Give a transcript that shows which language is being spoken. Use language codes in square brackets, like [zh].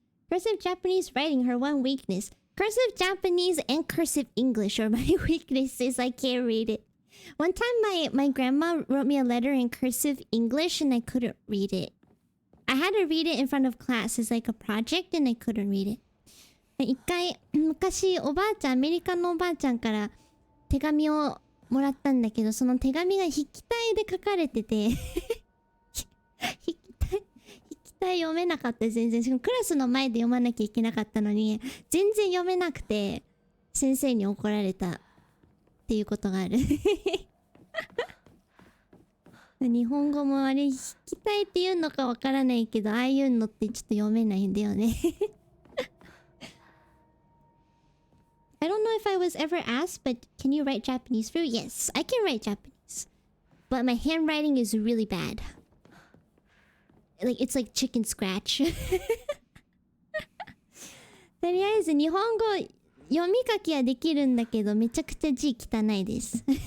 [en] Cursive Japanese writing, her one weakness. Cursive Japanese and cursive English are my weaknesses. I can't read it. One time my grandma wrote me a letter in cursive English and I couldn't read it. I had to read it in front of class as like a project and I couldn't read it. [ja] 一回昔アメリカのおばあちゃんから手紙をもらったんだけど、その手紙が筆記体で書かれてて筆記体読めなかった。全然しかもクラスの前で読まなきゃいけなかったのに全然読めなくて先生に怒られたっていうことがある日本語もあれ筆記体っていうのかわからないけど、ああいうのってちょっと読めないんだよね [en] I don't know if I was ever asked, but can you write Japanese Fruit? Yes, I can write Japanese. But my handwriting is really bad. Like, it's like chicken scratch. [ja] とりあえず日本語読み書きはできるんだけど、めちゃくちゃ字汚いです。